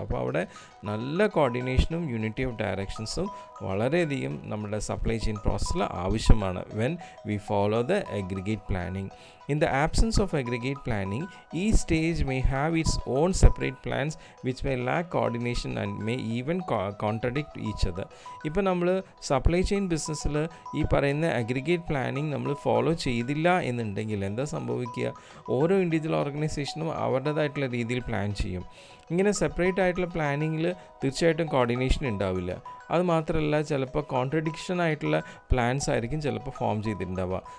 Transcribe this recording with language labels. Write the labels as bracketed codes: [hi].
[ml] അപ്പോൾ അവിടെ നല്ല കോർഡിനേഷനും യൂണിറ്റി ഓഫ് ഡയറക്ഷൻസും വളരെയധികം നമ്മുടെ സപ്ലൈ ചെയിൻ പ്രോസസ്സിൽ ആവശ്യമാണ് [en] When we follow the aggregate planning. In the absence of aggregate planning, each stage may have its own separate plans which may lack coordination and may even contradict each other. [ml] ഇപ്പോൾ നമ്മൾ supply chain ബിസിനസ്സിൽ ഈ പറയുന്ന aggregate planning നമ്മൾ follow ചെയ്തില്ല എന്നുണ്ടെങ്കിൽ എന്താ സംഭവിക്കുക, ഓരോ ഇൻഡിവിജ്വൽ ഓർഗനൈസേഷനും അവരുടേതായിട്ടുള്ള രീതിയിൽ പ്ലാൻ ചെയ്യും. ഇങ്ങനെ സെപ്പറേറ്റ് ആയിട്ടുള്ള പ്ലാനിങ്ങിൽ തീർച്ചയായിട്ടും കോർഡിനേഷൻ ഉണ്ടാവില്ല. അതുമാത്രമല്ല, ചിലപ്പോൾ കോൺട്രഡിക്ഷൻ ആയിട്ടുള്ള പ്ലാൻസ് ആയിരിക്കും ചിലപ്പോൾ ഫോം ചെയ്തിട്ടുണ്ടാവുക.